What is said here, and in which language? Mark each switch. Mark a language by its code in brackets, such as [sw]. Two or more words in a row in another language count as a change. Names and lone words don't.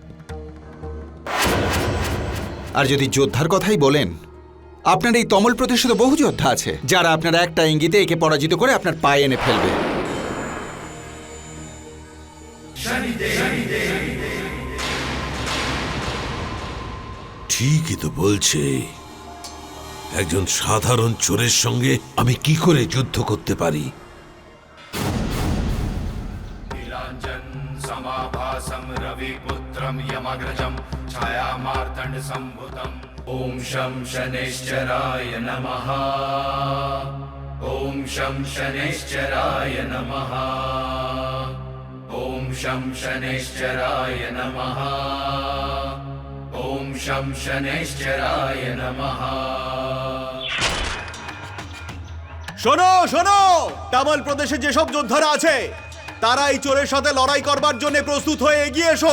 [bn] আর যদি যোদ্ধার কথাই বলেন, আপনার এই তমল প্রদেশে তো বহু যোদ্ধা আছে, যারা আপনার একটা ইঙ্গিতে একে পরাজিত করে আপনার পায়ে এনে ফেলবে। ঠিকই তো বলছে। একজন সাধারণ চোরের সঙ্গে আমি কি করে যুদ্ধ করতে পারি? [sa] नीलाञ्जन समाभासं रविपुत्रं यमग्रजं छायामार्तण्ड सम्भुतं ॐ शं शनैश्चराय नमः ॐ शं शनैश्चराय नमः ॐ शं शनैश्चराय नमः ॐ शं शनैश्चराय नमः। [bn] শোনো শোনো, তামল প্রদেশে যেসব যোদ্ধারা আছে তারা এই চোরের সাথে লড়াই করবার জন্য প্রস্তুত হয়ে এগিয়ে এসো।